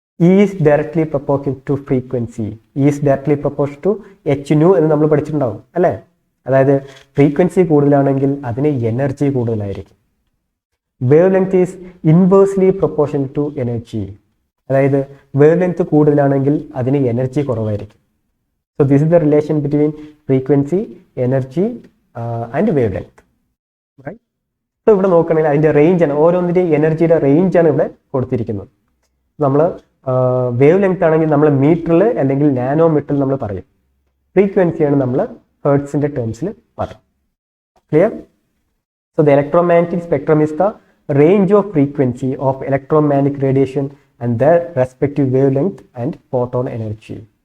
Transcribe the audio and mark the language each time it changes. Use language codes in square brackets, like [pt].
[en] is directly proportion to frequency, is directly proportion to h nu [ml] എന്ന് നമ്മൾ പഠിച്ചിട്ടുണ്ടാവും അല്ലേ? അതായത് ഫ്രീക്വൻസി കൂടുതലാണെങ്കിൽ അതിന് എനർജി കൂടുതലായിരിക്കും. [en] Wavelength is inversely proportion to energy. [ml] അതായത് വേവ് ലെങ്ത് കൂടുതലാണെങ്കിൽ അതിന് എനർജി കുറവായിരിക്കും. [en] So this is the relation between frequency, energy and wavelength, right? [ml] So ഇവിടെ നോക്കുകയാണെങ്കിൽ അതിന്റെ റേഞ്ച് ആണ്, ഓരോന്നിന്റെ എനർജിയുടെ റേഞ്ച് ആണ് ഇവിടെ കൊടുത്തിരിക്കുന്നത്. നമ്മൾ വേവ് ലെങ്ത് ആണെങ്കിൽ നമ്മൾ മീറ്ററിൽ അല്ലെങ്കിൽ നാനോ മീറ്ററിൽ നമ്മൾ പറയും. ഫ്രീക്വൻസിയാണ് നമ്മൾ ഹെർട്സിന്റെ ടേംസിൽ പറയും. Clear? [en] So the electromagnetic spectrum is the range of frequency of electromagnetic radiation and their respective wavelength and photon energy.